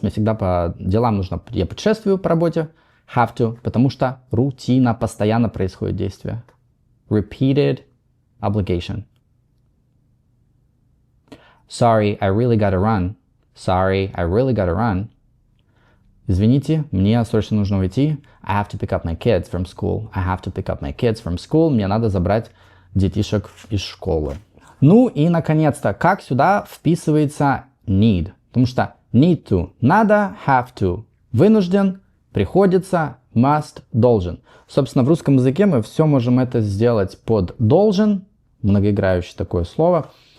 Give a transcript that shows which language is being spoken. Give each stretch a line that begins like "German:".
Russian: Мне всегда по делам нужно, я путешествую по работе. Have to, потому что рутина, постоянно происходит действие.
English: Repeated obligation. Sorry, I really gotta run. Sorry, I really gotta run.
Russian: Извините, мне срочно нужно уйти.
English: I have to pick up my kids from school. I have to pick up my kids from school.
Russian: Мне надо забрать детишек из школы. Ну и, наконец-то, как сюда вписывается need? Потому что need to – надо, have to – вынужден, приходится, must – должен. Собственно, в русском языке мы все можем это сделать под должен, многоиграющее такое слово.